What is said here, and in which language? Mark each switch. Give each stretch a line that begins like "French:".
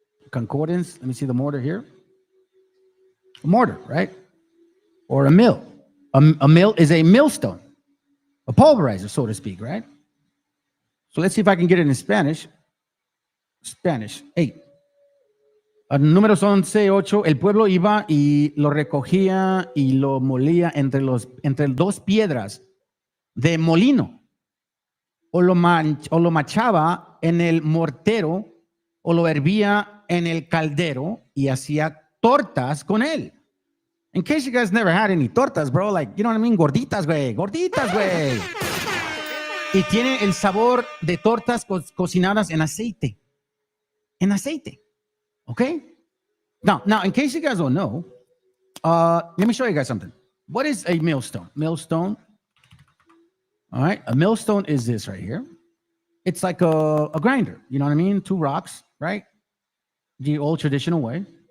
English: Concordance. Let me see the mortar here. A mortar, right? Or a mill. A mill is a millstone, a pulverizer, so to speak, right? So let's see if I can get it in Spanish. Spanish 8.
Spanish: Números 11:8, el pueblo iba y lo recogía y lo molía entre dos piedras de molino, o lo machaba en el mortero, o lo hervía en el caldero y hacía tortas con él.
English: In case you guys never had any tortas, bro, like, you know what I mean?
Spanish: Gorditas, güey. Y tiene el sabor de tortas cocinadas en aceite. En aceite. Okay?
English: Now, in case you guys don't know, let me show you guys something. What is a millstone? Millstone. All right. A millstone is this right here. It's like a grinder. You know what I mean? 2 rocks, right? The old traditional way.